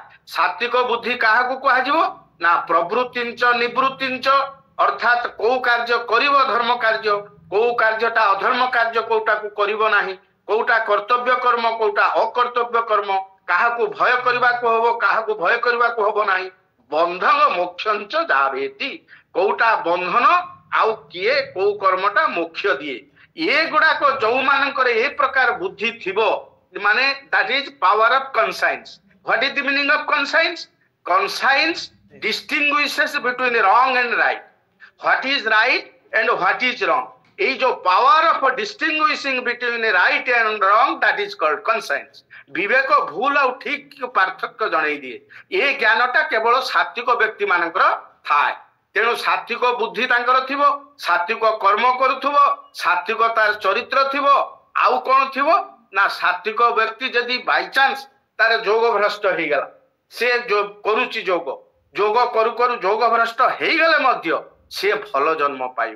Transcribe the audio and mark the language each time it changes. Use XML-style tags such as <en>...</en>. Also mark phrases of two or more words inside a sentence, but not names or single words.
<or>ସାତ୍विକ ବୁଦ୍ଧି କାହାକୁ କୁହାଯିବ ନା</or> <sa>ପ୍ରବୃତ୍ତିଞ୍ଚ ନିବୃତ୍ତିଞ୍ଚ,</sa> <or>ଅର୍ଥାତ କୋଉ କାର୍ଯ୍ୟ କରିବ ଧର୍ମ କାର୍ଯ୍ୟ, କୋଉ କାର୍ଯ୍ୟଟା ଅଧର୍ମ କାର୍ଯ୍ୟ କୋଉଟାକୁ କରିବ ନାହିଁ, କୋଉଟା କର୍ତ୍ତବ୍ୟ କର୍ମ କୋଉଟା ଅକର୍ତ୍ତବ୍ୟ କର୍ମ, କାହାକୁ ଭୟ କରିବାକୁ ହବ କାହାକୁ ଭୟ କରିବାକୁ ହବ ନାହିଁ।</or> <sa>ବନ୍ଧନ ମୋକ୍ଷଞ୍ଚ ଯାବେତି,</sa> <or>କୋଉଟା ବନ୍ଧନ ଆଉ କିଏ କୋଉ କର୍ମଟା ମୋକ୍ଷ ଦିଏ। ଏଗୁଡାକ ଯୋଉମାନଙ୍କର ଏ ପ୍ରକାର ବୁଦ୍ଧି ଥିବ ମାନେ</or> <en>that is power of conscience. What is the meaning of conscience? Conscience distinguishes between wrong and right. What is right and what is wrong.</en> <or>ଏଇ ଯେ</or> <en>power of distinguishing between right and wrong, that is called conscience.</en> <or>ବିବେକ ଭୁଲ ଆଉ ଠିକ ପାର୍ଥକ୍ୟ ଜଣେଇ ଦିଏ। ଏ ଜ୍ଞାନଟା କେବଳ ସାତ୍विକ ବ୍ୟକ୍ତି ମାନଙ୍କର ଥାଏ। ତେଣୁ ସାତ୍विକ ବୁଦ୍ଧି ତାଙ୍କର ଥିବ, ସାତ୍विକ କର୍ମ କରୁଥିବ, ସାତ୍विକ ତାର ଚରିତ୍ର ଥିବ। ଆଉ କଣ ଥିବ ନା ସାତ୍विକ ବ୍ୟକ୍ତି ଯଦି ବାଇଚାନ୍ସ ତାର ଯୋଗ ଭ୍ରଷ୍ଟ ହେଇଗଲା, ସେ କରୁଛି ଯୋଗ, ଯୋଗ କରୁ କରୁ ଯୋଗ ଭ୍ରଷ୍ଟ ହେଇଗଲେ ମଧ୍ୟ ସେ ଭଲ ଜନ୍ମ ପାଇବ।</or>